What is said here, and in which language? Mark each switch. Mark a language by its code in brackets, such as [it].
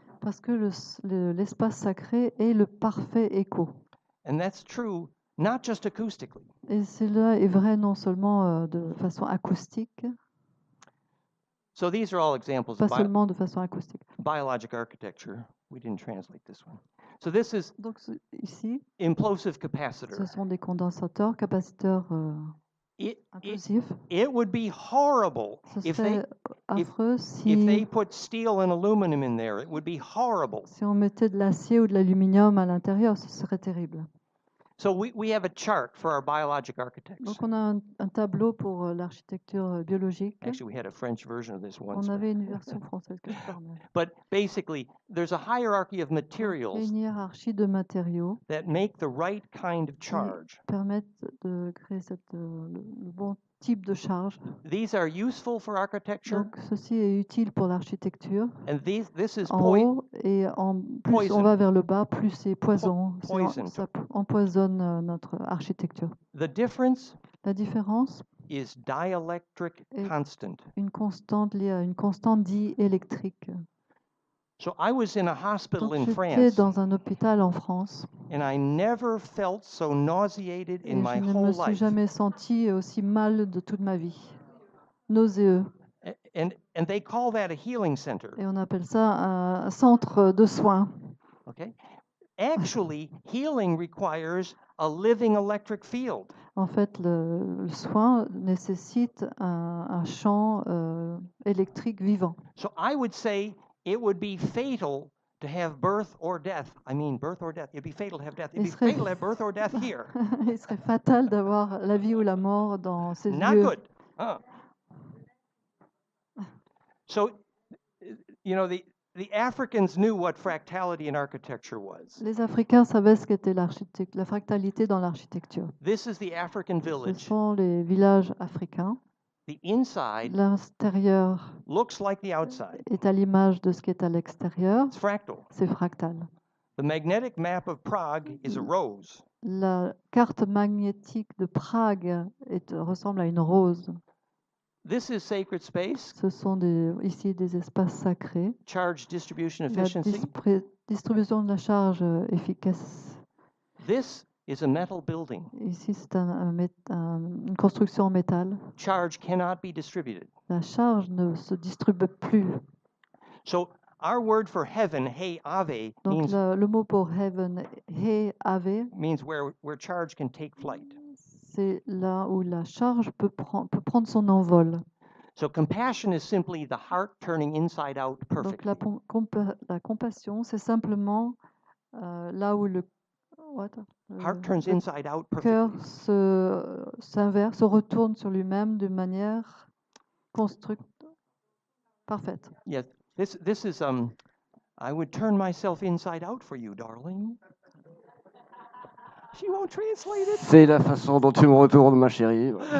[fr] Parce que l'espace sacré est le parfait écho. [en] And that's true not just acoustically. [fr] Et cela est vrai non seulement de façon acoustique. [en] So these are all examples [fr] pas seulement de façon acoustique. [en] Biologic architecture. We didn't translate this one. So this is [fr] donc ici [en] implosive capacitor. [fr] Ce sont des condensateurs, capaciteurs implosifs. [en] It would be horrible if they put steel and aluminum in there. It would be horrible. [fr] Si on mettait de l'acier ou de l'aluminium à l'intérieur, ce serait terrible. [en] So we have a chart for our biologic architects. [fr] Donc on a un tableau pour l'architecture biologique. [en] Actually, we had a French version of this once. [fr] On avait une version française quelque part. [en] But basically, there's a hierarchy of materials. [fr] Une hiérarchie de matériaux. [en] That make the right kind of charge. [fr] Permettent de créer le bon type de charge. [en] These are useful for architecture. [fr] Donc ceci est utile pour l'architecture. [en] And this is [fr] en haut et plus on va vers le bas, plus c'est poison. Ça empoisonne notre architecture. [en] The difference [fr] La différence [en] is dielectric constant. [fr] Une constante liée à une constante diélectrique. [en] So I was in a hospital in France. [fr] J'étais dans un hôpital en France. [en] And I never felt so nauseated in my whole life. [fr] Je ne me suis jamais senti aussi mal de toute ma vie. Nauséeux. [en] And they call that a healing center. [fr] Et on appelle ça un centre de soins. [en] Okay. Actually, healing requires a living electric field. [fr] En fait, le soin nécessite un champ électrique vivant. [en] So I would say it would be fatal to have birth or death. I mean, birth or death. It'd be fatal to have death. It'd be fatal to have birth or death here. [fr] Il serait fatal d'avoir la vie ou la mort dans ces lieux. [en] Not good. So, you know, The Africans knew what fractality in architecture was. [fr] Les Africains savaient ce qu'était la fractalité dans l'architecture. [en] This is the African [fr] Ce [en] village. [fr] sont les villages africains. [en] The inside [fr] L'intérieur [en] looks like the outside. [fr] Est à l'image de ce qui est à l'extérieur. [en] It's fractal. [fr] C'est fractal. [en] The magnetic map of Prague is a rose. [fr] La carte magnétique de Prague ressemble à une rose. [en] This is sacred space. [fr] Ce sont ici des espaces sacrés. [en] Charge distribution [fr] La [en] efficiency. [fr] distribution de la charge efficace. [en] This is a metal building. [fr] Ici, c'est une construction en métal. [en] Charge cannot be distributed. [fr] La charge ne se distribue plus. [en] So our word for heaven, hey ave, [fr] donc le mot pour heaven, hey ave, [en] means where charge can take flight. [fr] C'est là où la charge peut prendre son envol. [en] So compassion is simply the heart turning inside out perfectly. [fr] Donc la compassion, c'est simplement là où le [en] heart turns inside out [fr] cœur [en] perfectly. [fr] s'inverse, se retourne sur lui-même de manière parfaite. [en] Yes, this is I would turn myself inside out for you, darling. She won't translate it. [fr] C'est la façon dont tu me retournes, ma chérie.